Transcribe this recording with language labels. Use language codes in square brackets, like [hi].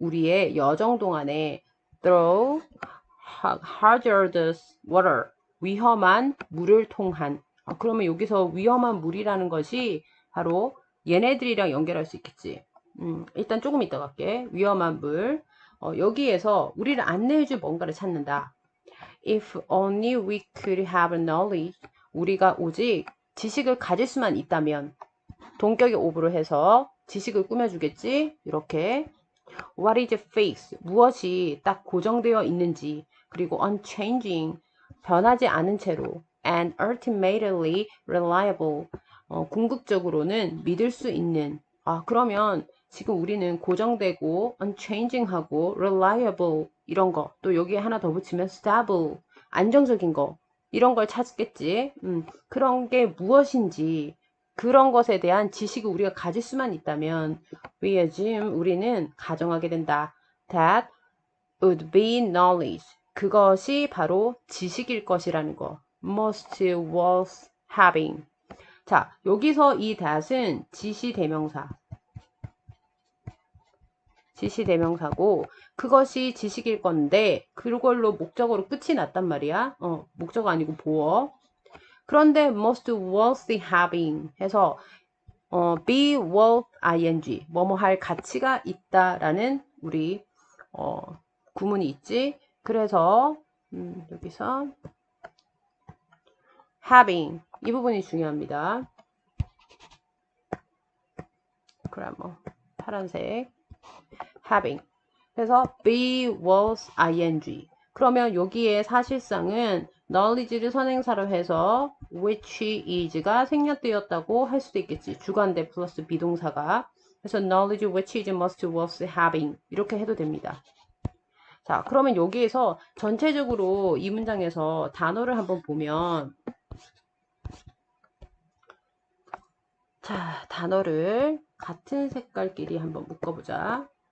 [ko] 우리의 여정 동안에 [en] through hazardous water. [ko] 위험한 물을 통한. 그러면 여기서 위험한 물이라는 것이 바로 얘네들이랑 연결할 수 있겠지. 일단 조금 이따 갈게. 위험한 물. 여기에서 우리를 안내해줄 뭔가를 찾는다. [en] If only we could have knowledge. [ko] 우리가 오직 지식을 가질 수만 있다면. 동격의 오브로 해서 지식을 꾸며주겠지. 이렇게. [en] What is fixed? [ko] 무엇이 딱 고정되어 있는지. 그리고 unchanging. 변하지 않은 채로. [en] And ultimately reliable. [ko] 궁극적으로는 믿을 수 있는. 그러면 지금 우리는 고정되고 unchanging하고 reliable 이런 거, 또 여기에 하나 더 붙이면 stable 안정적인 거, 이런 걸 찾겠지. 그런 게 무엇인지, 그런 것에 대한 지식을 우리가 가질 수만 있다면 [en] we assume [ko] 우리는 가정하게 된다. [en] That would be knowledge. [ko] 그것이 바로 지식일 것이라는 거. [en] Most worth having. [ko] 자, 여기서 이 that은 지시대명사. 지시대명사고 그것이 지식일 건데 그걸로 목적어로 끝이 났단 말이야. 목적어 아니고 보어. 그런데 [en] most worthy having [ko] 해서 be worth ing 뭐뭐 할 가치가 있다라는 우리 구문이 있지. 그래서 여기서 having 이 부분이 중요합니다. 그래머 파란색 having. 그래서 [en] be was ing. [ko] 그러면 여기에 사실상은 knowledge를 선행사로 해서 which is가 생략되었다고 할 수도 있겠지. 주관대 플러스 비동사가. 그래서 [en] knowledge which is must was having [ko] 이렇게 해도 됩니다. 자, 그러면 여기에서 전체적으로 이 문장에서 단어를 한번 보면 자, 단어를 같은 색깔끼리 한번 묶어보자.